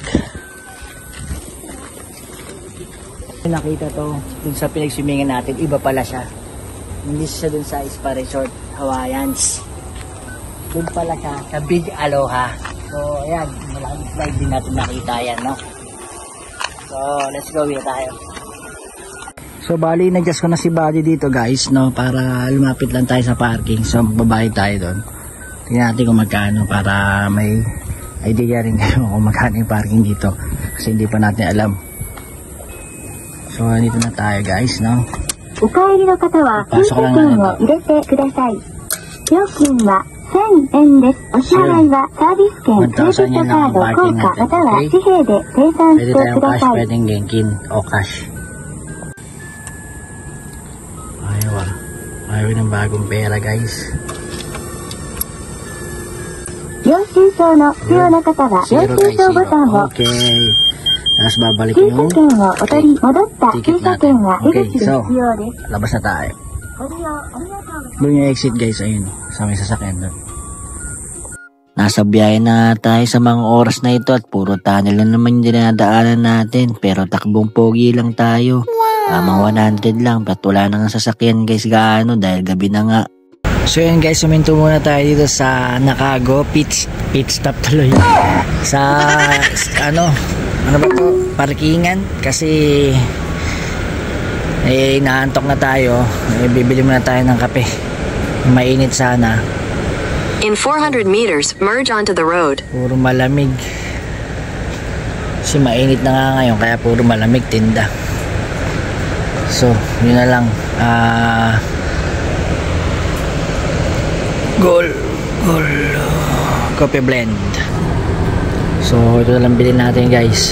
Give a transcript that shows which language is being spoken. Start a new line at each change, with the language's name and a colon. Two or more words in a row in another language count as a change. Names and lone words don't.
Filipino: Nakita to dun sa pinagswimingan natin, iba pala siya, hindi siya dun sa Spa Resort Hawaiians, dun pala siya sa Big Aloha. So ayan, malaking slide din natin nakita yan, no? So
English: let's go,
Filipino: wait tayo. So bali, nag-adjust ko na si Buddy dito guys, no, para lumapit lang tayo sa parking. So babayad tayo doon. Tingnan natin kung magkano para may idea rin kayo kung magkano yung parking dito. Kasi hindi pa natin alam. So dito na tayo guys, no.
Japanese: お帰りの方は駐車券を入れてください。料金は1000円です。お支払いはサービス券、クレジットカード、硬貨または紙幣で精算してください。
Filipino: Pwedeng genkin o cash. Ayaw ng bagong pera guys.
Japanese: 領収書の必要な方は領収書ボタンを。
Filipino: Okay. Tapos babalik
Japanese: 駐
Filipino: yung
Japanese: 車券をお取り戻った駐車券は出口で必要です。
Filipino: labas na tayo.
Japanese: ご利用ありがとうございます。
Filipino: Doon yung exit guys, ayun, sa may sasakyan doon. Nasa biyahe na tayo sa mga oras na ito at puro tunnel na naman yung dinadaanan natin. Pero takbong pogi lang tayo. Mga 100 lang, at wala na nga sasakyan guys gaano dahil gabi na nga. So yun guys, suminto muna tayo dito sa Nakago, pit stop tuloy. Sa ano ba to? Parkingan. Kasi naantok na tayo. Bibili muna tayo ng kape. Mainit sana.
English: In 400 meters, merge onto the road.
Filipino: Puro malamig. Kasi mainit na nga ngayon, kaya puro malamig tinda. So, yun na lang. Gold coffee blend. So, ito na lang bilhin natin guys.